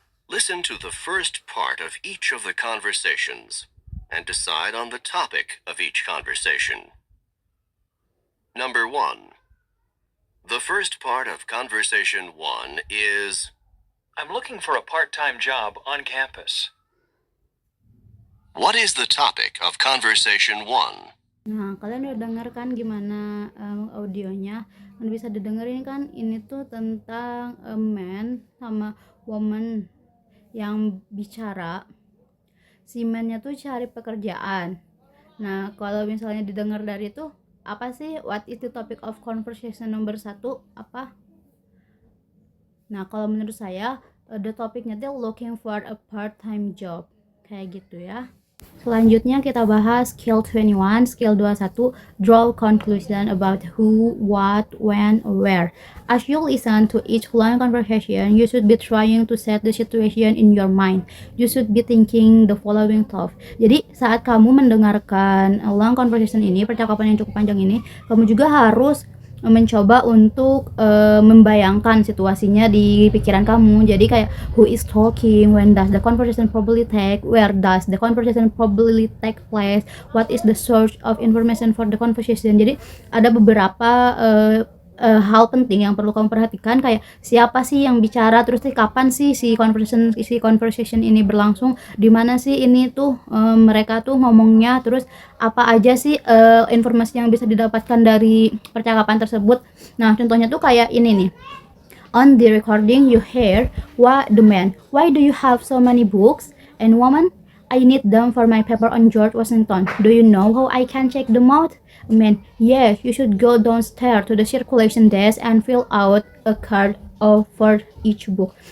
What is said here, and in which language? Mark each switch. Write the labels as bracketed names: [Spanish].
[English] Listen to the first part of each of the conversations and decide on the topic of each conversation. Number 1. The first part of conversation 1 is, I'm looking for a part-time job on campus. What is the topic of conversation 1? [Indonesian] Nah, kalian udah denger kan gimana audionya? Dan bisa didengerin kan, ini tuh tentang a man sama woman yang bicara. Si man-nya tuh cari pekerjaan. Nah, kalau misalnya didengar dari itu, apa sih [English] what is the topic of conversation [Indonesian] nomor 1 apa? Nah, kalau menurut saya the topicnya tuh looking for a part-time job, kayak gitu ya. Selanjutnya kita bahas skill 21, skill 21, draw conclusion about who, what, when, where. [English] As you listen to each long conversation, you should be trying to set the situation in your mind. You should be thinking the following thought. [Indonesian] Jadi saat kamu mendengarkan long conversation ini, percakapan yang cukup panjang ini, kamu juga harus mencoba untuk membayangkan situasinya di pikiran kamu. Jadi kayak [English] who is talking, when does the conversation probably take, where does the conversation probably take place, what is the source of information for the conversation. [Indonesian] Jadi ada beberapa hal penting yang perlu kamu perhatikan, kayak siapa sih yang bicara, terus kapan sih si conversation ini berlangsung, di mana sih ini tuh mereka tuh ngomongnya, terus apa aja sih informasi yang bisa didapatkan dari percakapan tersebut. Nah, contohnya tuh kayak ini nih. [English] On the recording you hear, "What the man? Why do you have so many books? And woman, I need them for my paper on George Washington. Do you know how I can check them out? Man, yes, you should go downstairs to the circulation desk and fill out a card for each book."